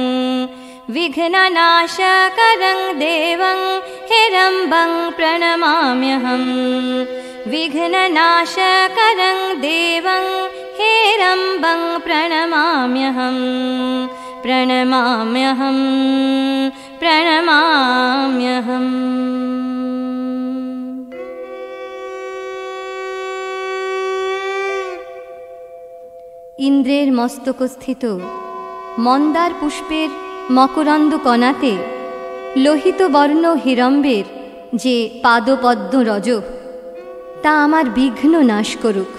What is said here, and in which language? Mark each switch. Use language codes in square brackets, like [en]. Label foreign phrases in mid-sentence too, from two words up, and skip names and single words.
[sa] विघ्ननाशकरं देवं हिरम्बं प्रणमाम्यहम्, विघ्ननाशकरं देवं हिरम्बं प्रणमाम्यहम्, प्रणमाम्यहम्, प्रणमाम्यहम्। [bn] ইন্দ্রের মস্তকস্থিত মন্দার পুষ্পের মকরন্দ কণাতে লোহিত বর্ণ হিরম্বের যে পাদপদ্ম রজ, তা আমার বিঘ্ন নাশ করুক।